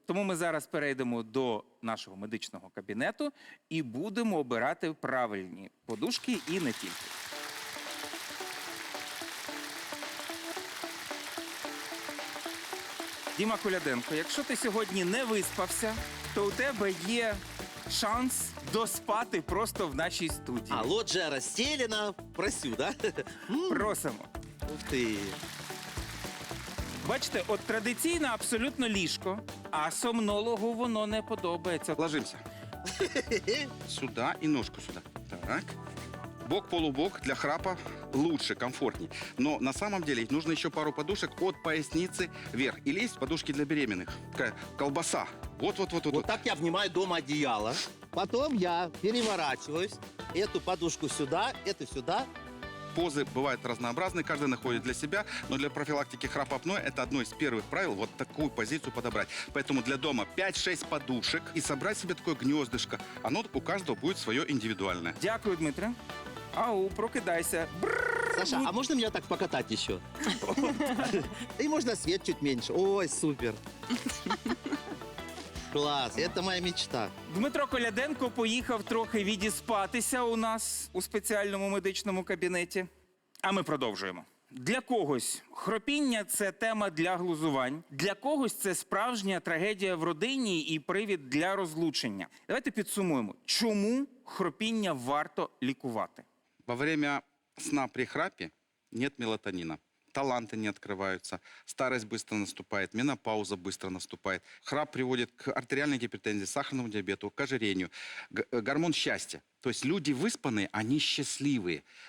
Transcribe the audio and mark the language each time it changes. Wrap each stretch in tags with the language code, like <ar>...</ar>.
<uk>Тому ми зараз перейдемо до нашого медичного кабінету і будемо обирати правильні подушки і не тільки. Діма Коляденко, якщо ти сьогодні не виспався, то у тебе є шанс доспати просто в нашій студії.</uk> <ru>А, лоджия расстелена, просю, да?</ru> <uk>Просимо.</uk> <ru>Ух ты.</ru> <uk>Бачите, от традиційне абсолютно ліжко, а сомнологу воно не подобається.</uk> <ru>Ложимся. Сюда и ножку сюда. Так. Бок-полубок для храпа лучше, комфортнее. Но на самом деле нужно еще пару подушек от поясницы вверх. Или есть подушки для беременных. Такая колбаса. Вот-вот-вот. Вот так я обнимаю дома одеяло. Потом я переворачиваюсь. Эту подушку сюда, эту сюда. Позы бывают разнообразные, каждый находит для себя, но для профилактики храпа апноэ это одно из первых правил, вот такую позицию подобрать. Поэтому для дома 5-6 подушек и собрать себе такое гнездышко. Оно у каждого будет свое индивидуальное.</ru> <uk>Дякую, Дмитре. Ау, прокидайся.</uk> <ru>Саша, а можно меня так покатать еще? И можно свет чуть меньше. Ой, супер. Класс, это моя мечта.</ru> <uk>Дмитро Коляденко поїхав трохи відіспатися у нас у спеціальному медичному кабінеті. А ми продовжуємо. Для когось хропіння – це тема для глузувань, для когось це справжня трагедія в родині і привід для розлучення. Давайте підсумуємо, чому хропіння варто лікувати.</uk> <ru>Во время сна при храпе нет мелатонина. Таланты не открываются, старость быстро наступает, менопауза быстро наступает. Храп приводит к артериальной гипертензии, сахарному диабету, к ожирению. Гормон счастья. То есть люди выспанные, они счастливые.</ru>